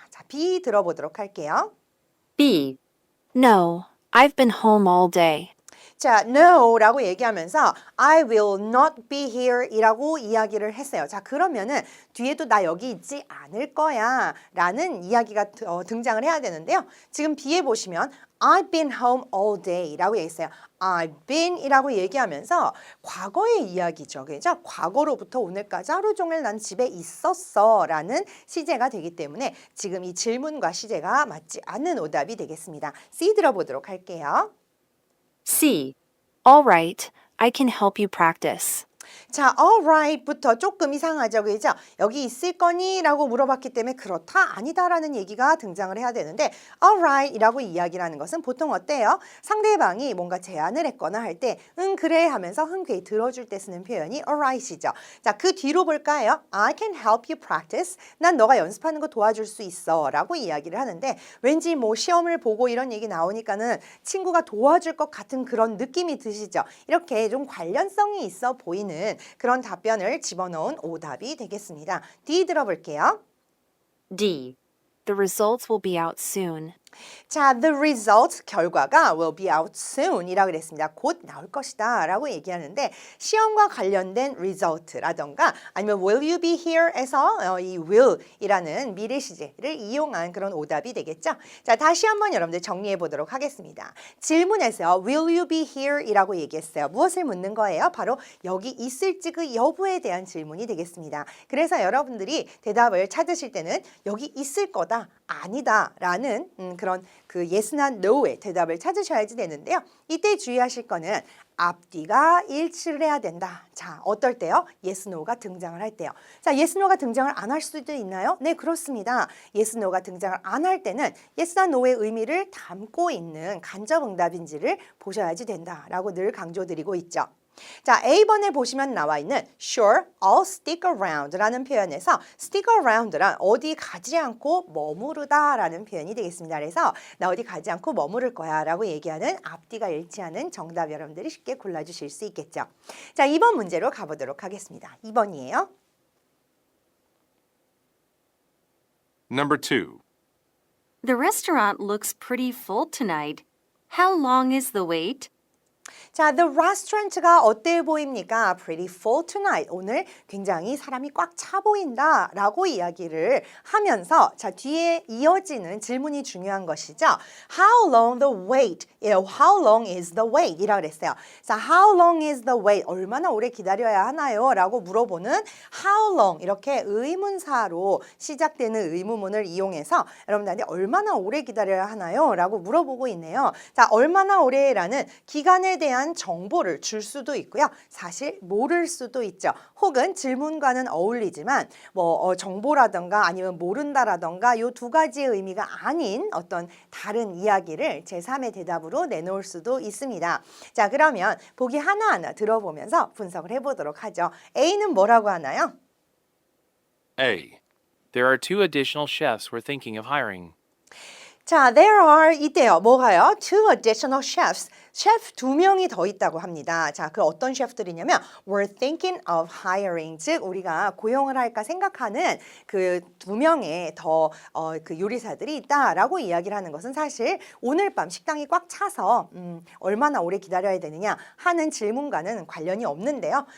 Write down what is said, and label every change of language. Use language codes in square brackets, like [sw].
[ko] 자, B 들어보도록 할게요. [en] B. No, I've been home all day. [ko] 자, no라고 얘기하면서 I will not be here 이라고 이야기를 했어요. 자, 그러면은 뒤에도 나 여기 있지 않을 거야 라는 이야기가 등장을 해야 되는데요. 지금 B에 보시면 I've been home all day 라고 얘기했어요. I've been 이라고 얘기하면서 과거의 이야기죠. 그죠? 과거로부터 오늘까지 하루 종일 난 집에 있었어 라는 시제가 되기 때문에 지금 이 질문과 시제가 맞지 않는 오답이 되겠습니다. C 들어보도록 할게요. [en] C. All right, I can help you practice. [ko] 자, alright부터 조금 이상하죠, 그죠? 여기 있을 거니? 라고 물어봤기 때문에 그렇다, 아니다라는 얘기가 등장을 해야 되는데 alright이라고 이야기를 하는 것은 보통 어때요? 상대방이 뭔가 제안을 했거나 할 때 응, 그래 하면서 흔쾌히 들어줄 때 쓰는 표현이 alright이죠. [en] 자, 그 뒤로 볼까요? I can help you practice. [ko] 난 너가 연습하는 거 도와줄 수 있어 라고 이야기를 하는데 왠지 뭐 시험을 보고 이런 얘기 나오니까는 친구가 도와줄 것 같은 그런 느낌이 드시죠? 이렇게 좀 관련성이 있어 보이는 그런 답변을 집어넣은 오답이 되겠습니다. D 들어볼게요. [en] D. The results will be out soon. 자, the result, 결과가 will be out soon 이라고 그랬습니다. [ko] 곧 나올 것이다 라고 얘기하는데 시험과 관련된 result라던가 아니면 will you be here 에서 이 will 이라는 미래 시제를 이용한 그런 오답이 되겠죠. 자, 다시 한번 여러분들 정리해 보도록 하겠습니다. 질문에서 will you be here 이라고 얘기했어요. 무엇을 묻는 거예요? 바로 여기 있을지 그 여부에 대한 질문이 되겠습니다. 그래서 여러분들이 대답을 찾으실 때는 여기 있을 거다, 아니다 라는 그런 그 yes나 no의 대답을 찾으셔야지 되는데요. 이때 주의하실 거는 앞뒤가 일치를 해야 된다. 자, 어떨 때요? yes, no가 등장을 할 때요. 자, yes, no가 등장을 안 할 수도 있나요? 네, 그렇습니다. yes, no가 등장을 안 할 때는 yes나 no의 의미를 담고 있는 간접 응답인지를 보셔야지 된다라고 늘 강조드리고 있죠. 자, A번에 보시면 나와 있는 Sure, I'll stick around 라는 표현에서 stick around란 어디 가지 않고 머무르다 라는 표현이 되겠습니다. 그래서 나 어디 가지 않고 머무를 거야 라고 얘기하는 앞뒤가 일치하는 정답 여러분들이 쉽게 골라주실 수 있겠죠. 자, 2번 문제로 가보도록 하겠습니다. 2번이에요. [en] Number 2. The restaurant looks pretty full tonight. How long is the wait? [ko] 자, the restaurant 가 어때 보입니까? [en] Pretty full tonight. [ko] 오늘 굉장히 사람이 꽉 차 보인다 라고 이야기를 하면서 자, 뒤에 이어지는 질문이 중요한 것이죠. [en] How long the wait? How long is the wait? 이라고 그랬어요. 자, how long is the wait? [ko] 얼마나 오래 기다려야 하나요? 라고 물어보는 how long 이렇게 의문사로 시작되는 의문문을 이용해서 여러분들한테 얼마나 오래 기다려야 하나요? 라고 물어보고 있네요. 자, 얼마나 오래라는 기간에 대한 정보를 줄 수도 있고요. 사실 모를 수도 있죠. 혹은 질문과는 어울리지만 뭐 정보라던가 아니면 모른다라던가 이 두 가지의 의미가 아닌 어떤 다른 이야기를 제3의 대답으로 내놓을 수도 있습니다. 자, 그러면 보기 하나하나 들어보면서 분석을 해보도록 하죠. A는 뭐라고 하나요? [en] A. There are 2 additional chefs we're thinking of hiring. [ko] 자, there are 이때요. [en] 뭐가요? Two additional chefs. [ko] 셰프 2명이 더 있다고 합니다. 자, 그 어떤 셰프들이냐면 we're thinking of hiring. 즉 우리가 고용을 할까 생각하는 그 2명의 더 그 요리사들이 있다라고 이야기를 하는 것은 사실 오늘 밤 식당이 꽉 차서 얼마나 오래 기다려야 되느냐 하는 질문과는 관련이 없는데요.